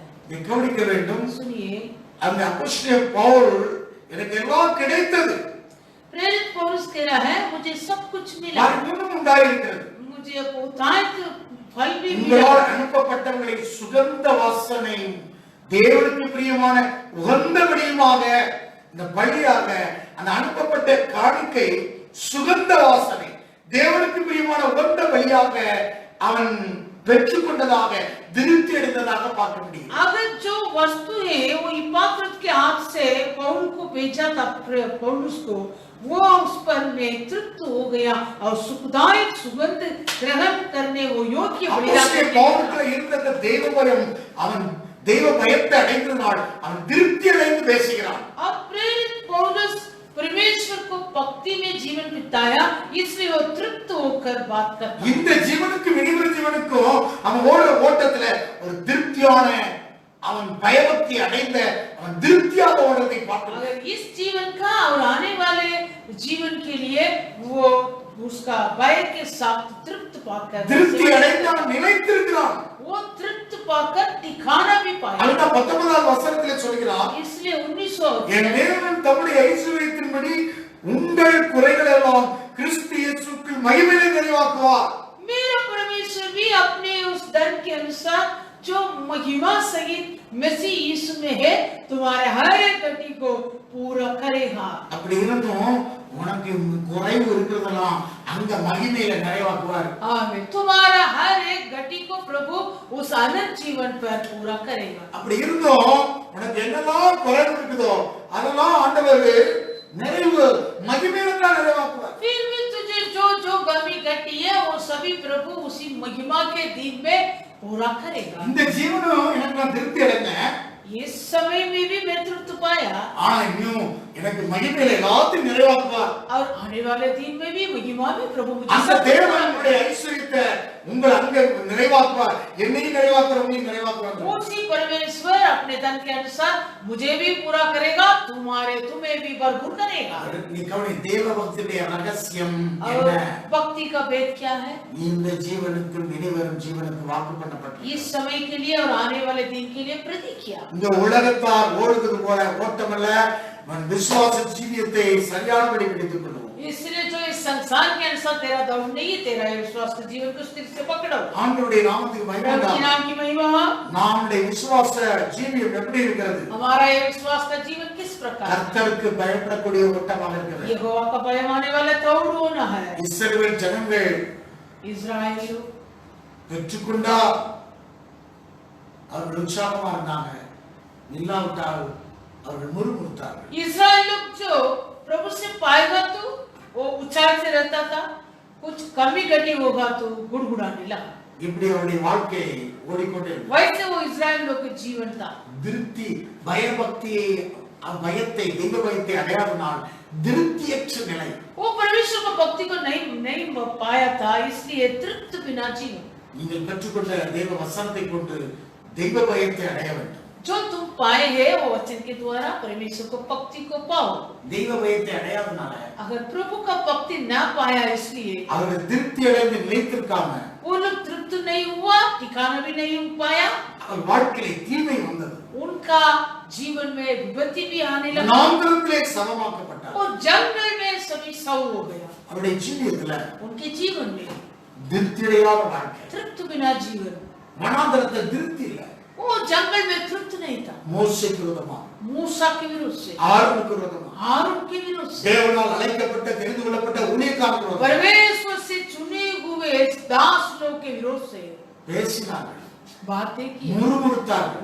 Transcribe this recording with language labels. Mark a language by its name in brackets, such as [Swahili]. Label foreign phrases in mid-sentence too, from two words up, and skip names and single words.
[Tamil] கவனிக்க வேண்டும். [Hindi] सुनिए, [Tamil] அந்த அப்போஸ்தலன் பவுல் எனக்கு எல்லாம் கிடைத்தது, [Hindi] प्रेरित पौलुस कह रहा है मुझे सब कुछ मिला, [Tamil] பரிபூரணம் உண்டாயிருக்கிறது. [Hindi] मुझे बहुतायत फल भी मिला। [Tamil] உங்களால் அனுப்பப்பட்டவர்களை சுகந்த வாசனை தேவனுக்கு பிரியமான உகந்த பலியுமாக, இந்த பலியாக அந்த அனுப்பப்பட்ட காணிக்கை சுகந்த வாசனை தேவனுக்கு பிரியமான உகந்த பலியாக அவன் பெற்றுக்கொண்டதாக திருப்தி அடைந்ததாக பார்க்க முடியும். [Hindi] अगर जो वस्तु है वो इपाफ्रातुस के हाथ से पौल को भेजा था, पौलुस को, वो उस पर में तृप्त हो गया और सुखदायक सुगंध ग्रहण करने वो योग्य बलिदान [Tamil] அப்போஸ்தலன் பவுலுக்கு இருந்த தெய்வ பயம், அவன் தெய்வ பயத்தை அடைந்ததால் அவன் திருப்தி அடைந்து பேசுகிறான். [Hindi] अब प्रेरित पौलुस परमेश्वर को भक्ति में जीवन बिताया, इसलिए वो तृप्त होकर बात करता है। [Tamil] இந்த ஜீவனுக்கு இனிவர ஜீவனுக்கும் அவன் ஓடுற ஓட்டத்துல ஒரு திருப்தியான, அவன் பயபக்தி அடைந்த, அவன் திருப்தியாக ஓடுறதை பார்க்கிறோம். [Hindi] अगर इस जीवन का और आने वाले जीवन के लिए वो उसका भय के साथ तृप्त पाकर, [Tamil] திருப்தி அடைந்து அவன் நிலைத்திருக்கிறான். [Hindi] वो तृप्त पाकर दिखाना भी पाया। [Tamil] அதுதான் 19ஆம் வசனத்திலே சொல்கிறான், [Hindi] इसलिए 1900 [Tamil] என் தேவன் தம்முடைய ஐசுவரியத்தின்படி உங்கள் குறைகள் எல்லாம் கிறிஸ்து இயேசுவுக்குள் மகிமையிலே நிறைவாக்குவார். [Hindi] मेरा परमेश्वर भी अपने उस धन के अनुसार जो महिमा सहित मसीह यीशु में है तुम्हारे हर एक घटी को पूरा करेगा। [Tamil] அப்படி இருந்தும் உனக்கு குறைவு இருக்கிறதெல்லாம் அங்க மகிமையில நிறைவாக்குவார். [Hindi] आमीन। तुम्हारा हर एक घटी को प्रभु उस अनंत जीवन पर पूरा करेगा। [Tamil] அப்படி இருந்தும் உனக்கு என்னெல்லாம் குறைவு இருக்குதோ அதெல்லாம் ஆண்டவர் நிறைவு மகிமையில தான் நிறைவாக்குவார். [Hindi] फिर भी तुझे जो जो कमी घटी है वो सभी प्रभु उसी महिमा के दिन में पूरा करेगा। [Tamil] இந்த ஜீவனும் எனக்கு நான் திருப்தி அடைந்தேன். [Hindi] इस समय में भी मैं तृप्त पाया [Tamil] ஆனா இன்னும் எனக்கு மகிமையில எல்லாத்தையும் நிறைவாக்குவார். [Hindi] और आने वाले दिन में भी महिमा में प्रभु मुझे [Tamil] அந்த தேவனுடைய ஐஸ்வரியத்தை உங்கள் அங்கே நிறைவாக்குவார். என்னையும் நிறைவாக்குவார், உன்னையும் நிறைவாக்குவார். [Hindi] उसी परमेश्वर अपने धन के अनुसार मुझे भी पूरा करेगा, तुम्हें भी भरपूर करेगा। [Tamil] நீ கவனி, தேவ பக்தியுடைய ரகசியம் [Hindi] और [Tamil] என்ன? [Hindi] भक्ति का भेद क्या है? [Tamil] இந்த ஜீவனுக்கு இனிவரும் ஜீவனுக்கு வாக்கு பண்ணப்பட்டது. [Hindi] इस समय के लिए और आने वाले दिन के लिए प्रतिज्ञा। [Tamil] இந்த உலகத்தார் ஓடுவது போல ஓட்டமல்ல, விசுவாச ஜீவியத்தை சரியானபடி பிடித்துக் கொள்வோம். [Hindi] इसलिए जो इस संसार के अनुसार तेरा दौड़ नहीं, तेरा विश्वास के जीवन को स्थिर से पकड़ो। [Tamil] ஆண்டவருடைய நாமத்துக்கு மகிமை [Hindi] प्रभु के [Tamil] உண்டாகட்டும். [Hindi] नाम की महिमा। [Tamil] நம்முடைய விசுவாச ஜீவியம் எப்படி இருக்கிறது? [Hindi] हमारा ये विश्वास का जीवन किस प्रकार है? [Tamil] கர்த்தருக்கு பயப்படக்கூடிய ஓட்டமாக இருக்கிறது. [Hindi] यहोवा का भय मानने वाला दौड़ होना है। [Tamil] இஸ்ரவேல் ஜனங்கள் [Hindi] इस्राएलियों [Tamil] பெற்றுக்கொண்டா அவர்கள் உற்சாகமா இருந்தாங்க, இல்லாவிட்டால் அவர்கள் முறுமுறுத்தார்கள். [Hindi] इस्राएल लोग जो प्रभु से पाएगा तो वो उत्साह से रहता था, कुछ कमी घटी होगा तो गुड़गुड़ाने लगा। [Tamil] இப்படி அவருடைய வாழ்க்கை ஓடிக்கொண்டே இருந்தது. [Hindi] वैसे वो इस्राएल लोग का जीवन था। [Tamil] திருப்தி பயபக்தியை பயத்தை தெய்வ பயத்தை அடையாதனால் திருப்தியற்ற நிலை. [Hindi] वो परमेश्वर को भक्ति को नहीं पाया था, इसलिए तृप्त बिना जीवन। [Tamil] நீங்கள் பெற்றுக்கொண்ட தேவ வசனத்தை கொண்டு தெய்வ பயத்தை அடைய வேண்டும். [Hindi] जो तुम पाए हैं वो वचन के द्वारा परमेश्वर को भक्ति को पाओ। [Tamil] தெய்வ பயத்தை அடையாதனால [Hindi] अगर प्रभु का भक्ति ना पाया इसलिए [Tamil] அவர்கள் திருப்தி அடைந்து நிலைத்திருக்காம [Hindi] वो लोग तृप्त नहीं हुआ, ठिकाना भी नहीं पाया, [Tamil] அவர் வாழ்க்கையில தீமை வந்தது. [Hindi] उनका जीवन में विपत्ति भी आने लगा [Tamil] வனாந்திரத்திலே சமமாக்கப்பட்டார். [Hindi] और जंगल में सभी सौ हो गया। [Tamil] அவருடைய ஜீவியத்துல [Hindi] उनके जीवन में [Tamil] திருப்தி அடையாத வாழ்க்கை. [Hindi] तृप्त बिना जीवन, [Tamil] வனாந்திரத்தில் திருப்தி இல்ல. [Hindi] वो जंगल में तृप्त नहीं था। [Tamil] மோசேக்கு விரோதமா, [Hindi] मूसा के विरुद्ध से, [Tamil] ஆரோனுக்கு விரோதமா, [Hindi] हारून के विरुद्ध से, [Tamil] தேவனால் அழைக்கப்பட்ட தெரிந்து கொள்ளப்பட்ட ஊழியக்காரருக்கு விரோதமா [Hindi] परमेश्वर से चुने हुए दास लोग के विरोध से [Tamil] பேசினார்கள், [Hindi] बातें की, [Tamil] முறுமுறுத்தார்கள்.